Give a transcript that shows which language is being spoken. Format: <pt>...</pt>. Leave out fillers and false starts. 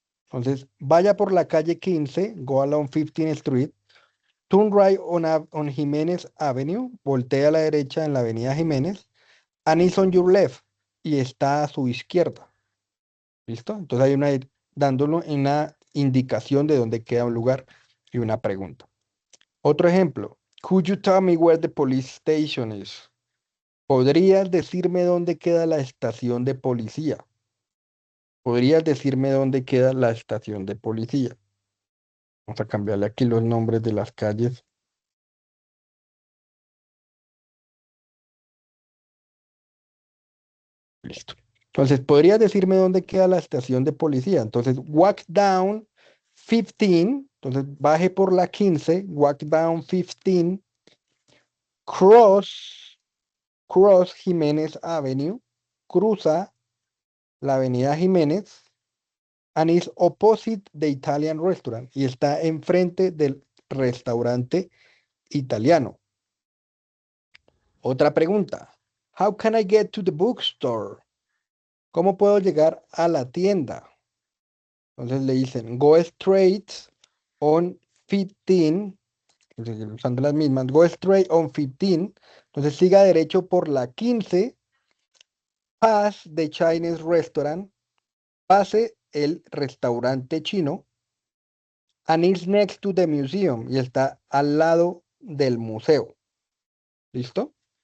<es>Entonces, vaya por la calle 15,</es> <en>go along 15th Street, turn right on Jiménez Avenue,</en> <es>voltea a la derecha en la avenida Jiménez,</es> <en>and is on your left,</en> <es>y está a su izquierda.</es> <en>¿Listo?</en> <es>Entonces hay una, dándolo una indicación de dónde queda un lugar y una pregunta. Otro ejemplo.</es> <en>Could you tell me where the police station is?</en> <es>¿Podrías decirme dónde queda la estación de policía? ¿Podrías decirme dónde queda la estación de policía? Vamos a cambiarle aquí los nombres de las calles. Listo. Entonces, ¿podrías decirme dónde queda la estación de policía? Entonces,</es> <en>walk down 15.</en> <es>Entonces, baje por la 15.</es> <en>Walk down 15. Cross, cross Jiménez Avenue.</en> <es>Cruza la avenida Jiménez.</es> <en>And is opposite the Italian restaurant.</en> <es>Y está enfrente del restaurante italiano. Otra pregunta.</es> <en>How can I get to the bookstore?</en> <es>¿Cómo puedo llegar a la tienda? Entonces le dicen,</es> <en>go straight on 15,</en> <es>usando las mismas,</es> <en>go straight on 15.</en> <es>Entonces siga derecho por la 15,</es> <en>pass the Chinese restaurant,</en> <es>pase el restaurante chino,</es> <en>and it's next to the museum,</en> <es>y está al lado del museo. ¿Listo?</es>